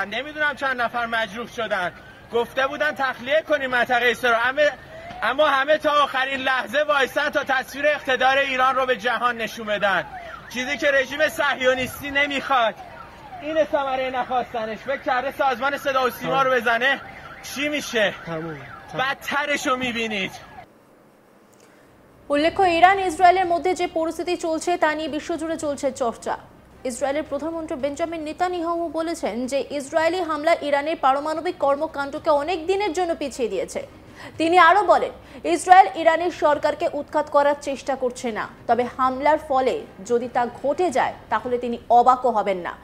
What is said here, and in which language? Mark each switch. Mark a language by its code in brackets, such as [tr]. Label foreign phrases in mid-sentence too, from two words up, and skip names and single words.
[fa] نمیدونم چند نفر مجروح شدن. گفته بودن تخلیه کنیم منطقه اسرائیل، اما همه تا آخرین لحظه وایسن تا تصویر اقتدار ایران رو به جهان نشون بدن، چیزی که رژیم صهیونیستی نمیخواد. این ثمره نخواستنش. فکر کرده سازمان صدا و سیما رو بزنه چی میشه؟ بدترش رو میبینید। [bn] উল্লেখ্য, ইরান ইসরায়েলের মধ্যে যে পরিস্থিতি চলছে তা নিয়ে বিশ্বজুড়ে চলছে চর্চা। ইসরায়েলের প্রধানমন্ত্রী বেঞ্জামিন নেতানিয়াহু বলেছেন যে ইসরায়েলি হামলা ইরানের পারমাণবিক কর্মকাণ্ডকে অনেক দিনের জন্য পিছিয়ে দিয়েছে। তিনি আরো বলেন, ইসরায়েল ইরানের সরকারকে উৎখাত করার চেষ্টা করছে না, তবে হামলার ফলে যদি তা ঘটে যায় তাহলে তিনি অবাকও হবেন না।